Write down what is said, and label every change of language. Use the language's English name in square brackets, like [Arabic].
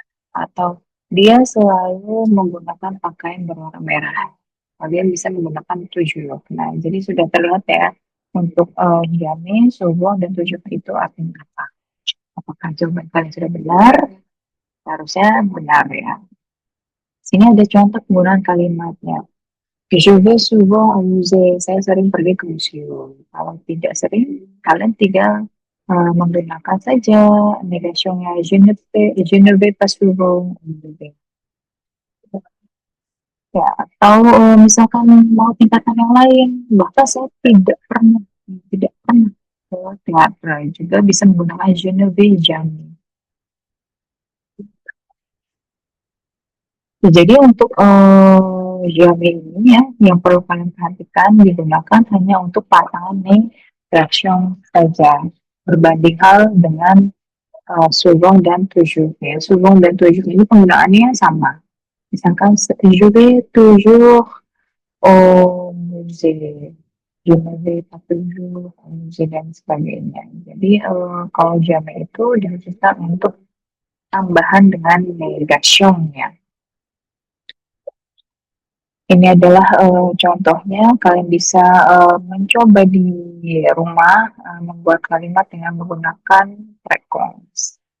[Indonesian] Atau dia selalu menggunakan pakaian berwarna merah, kalian bisa menggunakan tujuh. Nah, jadi sudah terlihat ya untuk Yami, subuh, dan tujuh itu artinya apa? Apakah jawaban kalian sudah benar? Harusnya benar ya. Sini ada contoh penggunaan kalimatnya. [French] Je vais souvent au musée. [Indonesian] Saya sering pergi ke museum. Kalau tidak sering, kalian tinggal menggunakan saja negasionnya [French] je ne vais pas souvent au musée. [Indonesian] Ya, atau misalkan mau tingkatan yang lain, bahkan saya tidak pernah ke teater juga bisa menggunakan [French] je ne vais jamais. [Indonesian] Jadi untuk jamming ini ya, yang perlu kalian perhatikan digunakan hanya untuk pasangan negation saja. Berbanding hal dengan subong dan tujuh. Ya, subong dan tujuh ini penggunaannya sama. [French] Misalkan je vais toujours au musée. Je ne vais pas toujours au musée [Indonesian] dan sebagainya. Jadi kalau jamming itu dihususkan untuk tambahan dengan negation ya. Ini adalah contohnya, kalian bisa mencoba di rumah membuat kalimat dengan menggunakan frekuens.